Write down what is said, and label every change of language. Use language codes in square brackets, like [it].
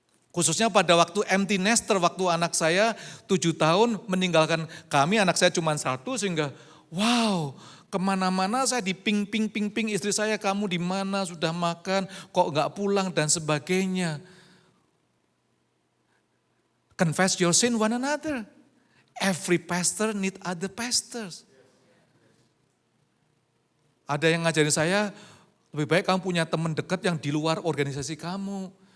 [id] Khususnya pada waktu empty nester, waktu anak saya 7 tahun meninggalkan kami, anak saya cuma 1 sehingga wow, kemana-mana saya diping-ping istri saya, kamu di mana, sudah makan, kok nggak pulang dan sebagainya. [en] Confess your sin one another. Every pastor need other pastors. [id] Ada yang ngajarin saya, lebih baik kamu punya teman dekat yang di luar organisasi kamu.